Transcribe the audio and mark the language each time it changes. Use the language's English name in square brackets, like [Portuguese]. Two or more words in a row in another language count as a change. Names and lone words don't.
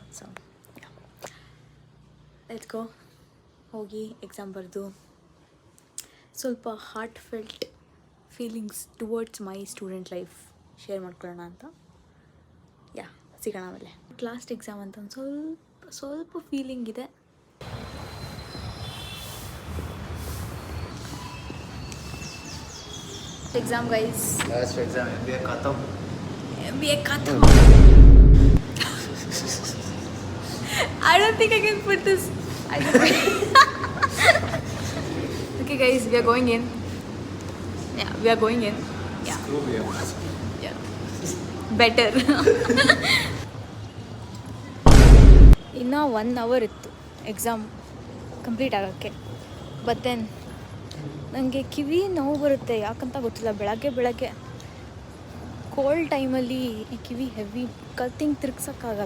[English] So let's go. [Kannada] ಹೋಗಿ ಎಕ್ಸಾಮ್ ಬರೆದು ಸ್ವಲ್ಪ [English] heartfelt feelings towards my student life [Kannada] ಶೇರ್ ಮಾಡ್ಕೊಳ್ಳೋಣ ಅಂತ. ಸಿಗೋಣ ಆಮೇಲೆ. ಲಾಸ್ಟ್ ಎಕ್ಸಾಮ್ ಅಂತ ಒಂದು ಸ್ವಲ್ಪ ಫೀಲಿಂಗ್ ಇದೆ. [English] Exam guys, last exam [Hindi] MBA खत्म. [English] I don't think I can put this. Okay guys, we are going in. Yeah, we are going in. Yeah. Screw BMS. Yeah. Better. [Kannada] ಇನ್ನೂ 1 hour ಇತ್ತು ಎಕ್ಸಾಮ್ ಕಂಪ್ಲೀಟ್ ಆಗೋಕ್ಕೆ. [English] but then [Kannada] ನನಗೆ ಕಿವಿ ನೋವು ಬರುತ್ತೆ, ಯಾಕಂತ ಗೊತ್ತಿಲ್ಲ. ಬೆಳಗ್ಗೆ ಕೋಲ್ಡ್ ಟೈಮಲ್ಲಿ ಈ ಕಿವಿ ಹೆವಿ ಕತ್ತಿಂಗ್ ತಿರ್ಗ್ಸೋಕ್ಕಾಗಲ್ಲ.